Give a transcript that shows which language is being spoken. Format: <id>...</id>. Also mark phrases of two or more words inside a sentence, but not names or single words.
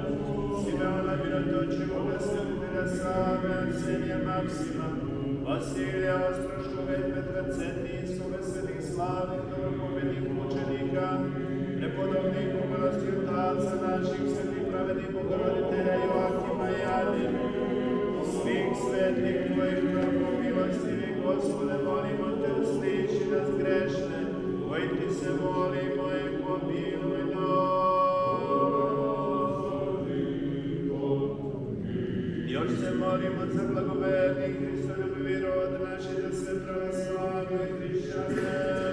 <cu>Симеона Мироточего, просветителя Савы, Арсения Максима, Василия Острожкова и Петра Центийского, святых славных доброповедных мученика, преподобных Богородских Отца наших, святых праведных Богородителя Иоакима и Ани, всех светлых Твоих, добромилостивых, Господи, молим Отец,</cu> <sr>nas grešne, koji ti se molimo i pomiluj nas. Još se molimo za blagoverni Hristoljubivi rod naši, za sve pravoslavne hrišćane.</sr>